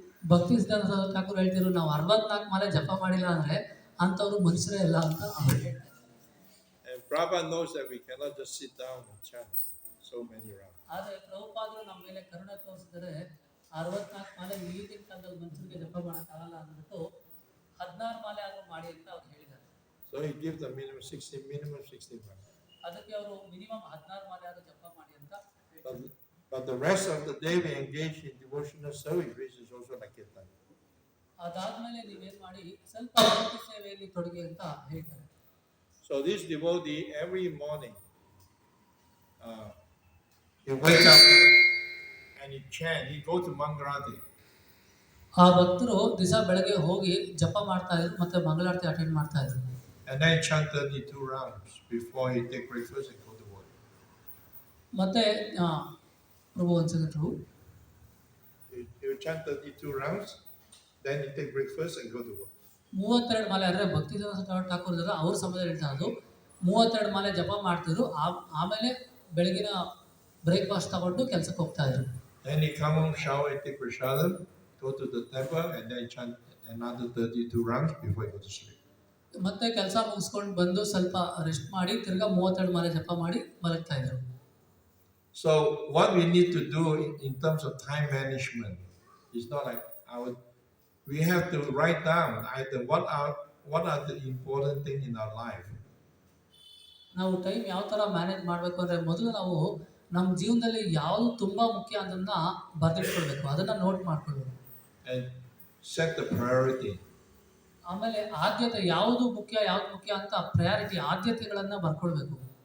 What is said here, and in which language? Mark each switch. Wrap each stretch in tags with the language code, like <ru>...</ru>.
<kn>ಭಕ್ತಿ ಸಿದ್ಧಾಂತ ಸರಸ್ವತಿ ಠಾಕೂರ್ ಹೇಳ್ತಿದ್ರು, ನಾವು 64 ಮಾಲೆ ಜಪ ಮಾಡಿಲ್ಲ ಅಂದ್ರೆ ಅಂಥವ್ರು ಮನುಷ್ಯರೇ ಇಲ್ಲ ಅಂತ ಅವ್ರು ಹೇಳ್ತಾರೆ.</kn> <en>And Prabhupada knows that we cannot just sit down and chant so many rounds.</en> <kn>ಆದರೆ ಪ್ರಭುಪಾದರು ನಮ್ಮ ಮೇಲೆ ಕರುಣೆ ತೋರಿಸಿದರೆ 64 ಮಾಲೆ ಈಗಿನ ಕಾಲದಲ್ಲಿ ಮನುಷ್ಯರಿಗೆ ಜಪ ಮಾಡೋಕ್ಕಾಗಲ್ಲ ಅಂದ್ಬಿಟ್ಟು 16 ಮಾಲೆ ಆದರೂ ಮಾಡಿ ಅಂತ ಅವ್ರು ಹೇಳಿದ್ದಾರೆ.</kn> <en>So he gives the minimum 16 rounds.</en> <kn>ಅದಕ್ಕೆ ಅವರು ಮಿನಿಮಮ್ 16 ಮಾಲೆ ಆದರೂ ಜಪ ಮಾಡಿ ಅಂತ ಹೇಳ್ತಾರೆ.</kn> <en>But the rest of the day we engage in devotional service, which is also like kirtan.</en> <kn>ಅದಾದ್ಮೇಲೆ ನೀವೇನ್ ಮಾಡಿ ಸ್ವಲ್ಪ ಭಕ್ತಿ ಸೇವೆಯಲ್ಲಿ ತೊಡಗಿ ಅಂತ ಹೇಳ್ತಾರೆ.</kn> <en>So this devotee every morning he wake up and he chant. He go to Mangalati.</en> <kn>ಆ ಭಕ್ತರು ದಿವಸ ಬೆಳಗ್ಗೆ ಹೋಗಿ ಜಪ ಮಾಡ್ತಾ ಇದ್ರು ಮತ್ತೆ ಮಂಗಳಾರತಿ ಅಟೆಂಡ್ ಮಾಡ್ತಾ ಇದ್ರು.</kn> <en>And then chant 32 rounds before he take breakfast and go to work.</en> <kn>ಮತ್ತೆ ಪ್ರಭು ಒಂದ್ಸಲ ಪ್ರಭು</kn> <en>He will chant 32 rounds, then he take breakfast and go to work.</en> <kn>32 ಮಾಲೆ ಅಂದರೆ ಭಕ್ತಿದಾಸ ಠಾಕೂರ್ ಅವ್ರ ಸಮಯದಲ್ಲಿ ಹೇಳ್ತಾ ಅದು 32 ಮಾಲೆ ಜಪ ಮಾಡ್ತಿದ್ರು. ಆಮೇಲೆ ಬೆಳಗಿನ ಬ್ರೇಕ್ಫಾಸ್ಟ್ ತಗೊಂಡು ಕೆಲಸಕ್ಕೆ ಹೋಗ್ತಾ ಇದ್ರು.</kn> <en>Then he come home, shower, take prasadam, go to the temple, and then chant another 32 rounds before he go to sleep.</en> <kn>ಮತ್ತೆ ಕೆಲಸ ಮುಗಿಸ್ಕೊಂಡು ಬಂದು ಸ್ವಲ್ಪ ರೆಸ್ಟ್ ಮಾಡಿ ತಿರ್ಗಾ 32 ಮಾಲೆ ಜಪ ಮಾಡಿ ಮಲಗ್ತಾ ಇದ್ರು.</kn> <en>So what we need to do in terms of time management is not like we have to write down either what are the important things in our life.</en> <kn>ನಾವು ಟೈಮ್ ಯಾವ ಥರ ಮ್ಯಾನೇಜ್ ಮಾಡಬೇಕು ಅಂದರೆ ಮೊದಲು ನಾವು ನಮ್ಮ ಜೀವನದಲ್ಲಿ ಯಾವುದು ತುಂಬ ಮುಖ್ಯ ಅದನ್ನ ಬರೆದಿಟ್ಕೊಳ್ಬೇಕು, ಅದನ್ನು ನೋಟ್ ಮಾಡ್ಕೊಳ್ಬೇಕು.</kn> <en>And set the priority.</en> <kn>ಆಮೇಲೆ ಆದ್ಯತೆ ಯಾವುದು ಮುಖ್ಯ ಅಂತ ಪ್ರಯಾರಿಟಿ ಆದ್ಯತೆಗಳನ್ನು ಬರ್ಕೊಳ್ಬೇಕು.</kn>